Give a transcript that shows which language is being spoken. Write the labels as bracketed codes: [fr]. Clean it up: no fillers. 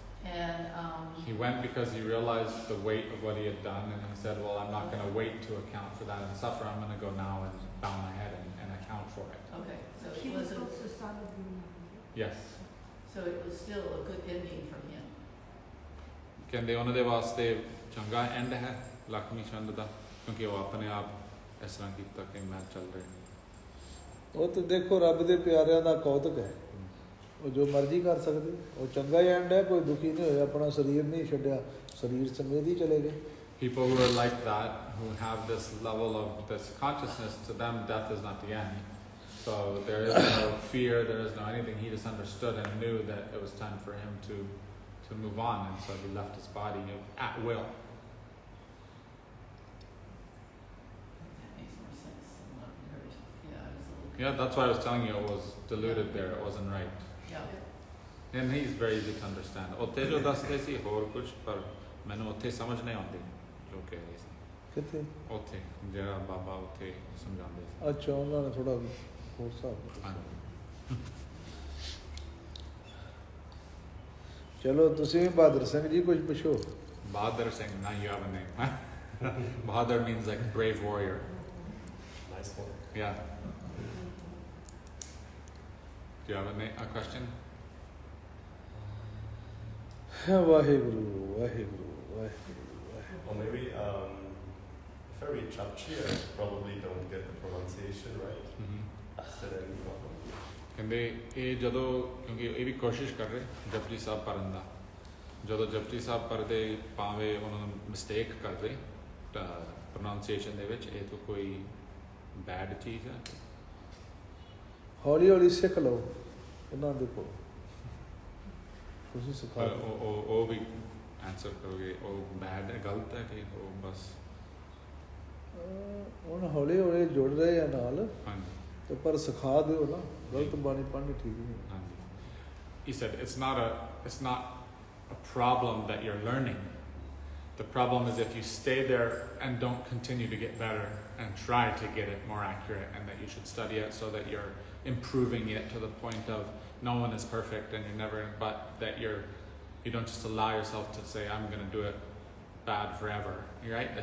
[en] And He went because he realized the weight of what he had done, and he said, well, I'm not going to wait to account for that and suffer. I'm going to go now and bow my head and account for it. okay, so He it was wasn't, also son of Guru Nanak. Yes. so it was still a good ending from him. [pa] ਕਹਿੰਦੇ ਉਹਨਾਂ ਦੇ ਵਾਸਤੇ ਚੰਗਾ and ਹੈ ਲక్ష్ਮੀ ਚੰਦ ਦਾ, ਕਿਉਂਕਿ ਉਹ ਆਪਣੇ ਆਪ ਇਸ ਤਰ੍ਹਾਂ ਕੀਤਾ ਕਿ ਮੈਂ ਚੱਲ ਰਿਹਾ. ਉਹ ਤਾਂ ਦੇਖੋ ਰੱਬ ਦੇ ਪਿਆਰਿਆਂ ਦਾ ਕੌਤਕ ਹੈ. ਉਹ ਜੋ ਮਰਜ਼ੀ ਕਰ ਸਕਦੇ, ਉਹ ਚੰਗਾ ਹੀ ਐਂਡ ਹੈ, ਕੋਈ ਦੁਖੀ ਨਹੀਂ ਹੋਇਆ, ਆਪਣਾ ਸਰੀਰ ਨਹੀਂ ਛੱਡਿਆ, ਸਰੀਰ ਸਮੇਤ ਹੀ ਚਲੇ ਗਏ। [en] People who are like that, who have this level of this consciousness, to them death is not the end. So there is no fear, there is no anything. He just understood and knew that it was time for him to move on, and so he left his body at will. That makes more sense than what we heard. Yeah, I was a little. Yeah, that's why I was telling you it was diluted there, it wasn't right. Yeah. And he's very easy to understand. [pa] ਉੱਥੇ ਜੋ ਦੱਸਦੇ ਸੀ ਹੋਰ ਕੁਝ, ਪਰ ਮੈਨੂੰ ਉੱਥੇ ਸਮਝ ਨਹੀਂ ਆਉਂਦੀ ਜੋ ਕਹਿ ਰਹੇ ਸੀ। ਕਿੱਥੇ? ਉੱਥੇ ਜਿਹੜਾ ਬਾਬਾ ਉੱਥੇ ਸਮਝਾਉਂਦੇ ਸੀ। ਅੱਛਾ, ਉਹਨਾਂ ਨੇ ਥੋੜਾ ਹੋਰ ਹਿਸਾਬ ਦਿੱਤਾ। ਹਾਂਜੀ। ਚਲੋ ਤੁਸੀਂ ਵੀ ਬਹਾਦਰ ਸਿੰਘ ਜੀ ਕੁਝ ਪੁੱਛੋ। [en] Bahadur Singh, now you have a name. Huh? Bahadur means like brave warrior. Nice one. Yeah. Do you have a question? [pa] Waheguru Waheguru Waheguru Waheguru. [en] Or maybe if I read Chapchi, I probably don't get the pronunciation right. Is that any problem? [pa] ਕਹਿੰਦੇ ਇਹ ਜਦੋਂ, ਕਿਉਂਕਿ ਇਹ ਵੀ ਕੋਸ਼ਿਸ਼ ਕਰ ਰਹੇ ਜਪਜੀ ਸਾਹਿਬ ਪੜ੍ਹਨ ਦਾ, ਜਦੋਂ ਜਪਜੀ ਸਾਹਿਬ ਪੜ੍ਹਦੇ ਭਾਵੇਂ ਉਹਨਾਂ ਨੂੰ ਮਿਸਟੇਕ ਕਰਦੇ ਪ੍ਰੋਨਾਂਸੀਏਸ਼ਨ ਦੇ ਵਿੱਚ, ਇਹ ਤਾਂ ਕੋਈ ਬੈਡ ਚੀਜ਼ ਹੈ? ਹੌਲੀ ਹੌਲੀ ਸਿੱਖ ਲਓ ਇਹਨਾਂ ਦੇ ਕੋਲ, ਤੁਸੀਂ ਸਿਖਾ ਪਰ ਦਿਓ। ਉਹ ਵੀ ਆਨਸਰ ਕਰੋਗੇ ਉਹ ਬੈਡ ਹੈ, ਗਲਤ ਹੈ ਕਿ ਉਹ ਬਸ? ਹੁਣ ਹੌਲੀ ਹੌਲੀ ਜੁੜ ਰਹੇ ਆ ਨਾਲ, ਹਾਂਜੀ ਤੇ ਪਰ ਸਿਖਾ ਦਿਓ ਨਾ, ਗਲਤ ਬਾਣੀ ਪੜ੍ਹਨੀ ਠੀਕ ਨਹੀਂ। ਹਾਂਜੀ। [en] He said it's not a problem that you're learning. The problem is if you stay there and don't continue to get better and try to get it more accurate, and that you should study it so that you're improving it to the point of no one is perfect and you never, but that you don't just allow yourself to say I'm going to do it bad forever, right?